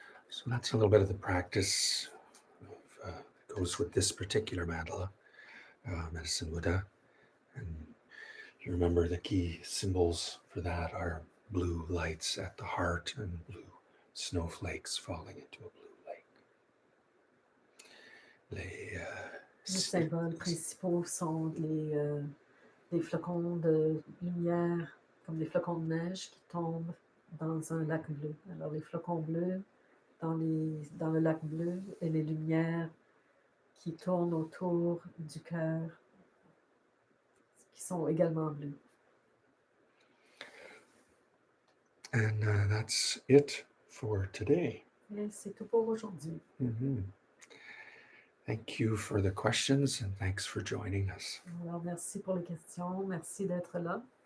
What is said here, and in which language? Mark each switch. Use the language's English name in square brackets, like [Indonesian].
[English] So that's a little bit of the practice that goes with this particular mandala, Medicine Buddha. And you remember the key symbols for that are blue lights at the heart and blue snowflakes falling into a blue lake. [French] Les symboles principaux sont des flocons de lumière, comme des flocons de neige qui tombent dans un lac bleu. Alors les flocons bleus dans le lac bleu et les lumières qui tournent autour du cœur qui sont également bleues. [English] And that's it for today. [French] Et c'est tout pour aujourd'hui. [English] Thank you for the questions and thanks for joining us. [French] Alors merci pour les questions, merci d'être là.